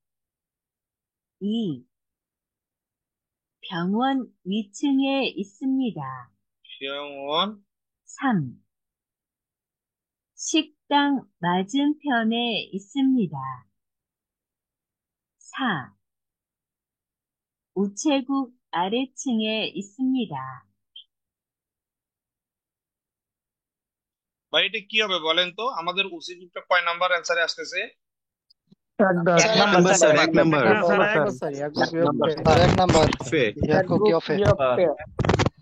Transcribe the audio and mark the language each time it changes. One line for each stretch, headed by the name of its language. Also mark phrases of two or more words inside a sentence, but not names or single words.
Korean: 2. 병원 위층에 있습니다. 병원 3. 식당 맞은편에 있습니다. 4. 우체국 아래층에 있습니다.
Bangla: ভাই এটা কি হবে বলেন তো? আমাদের উচিতটা কয় নাম্বার অ্যান্সারে আসতেছে? এক নাম্বার স্যার, এক নাম্বার। এক নাম্বার। এক নাম্বার।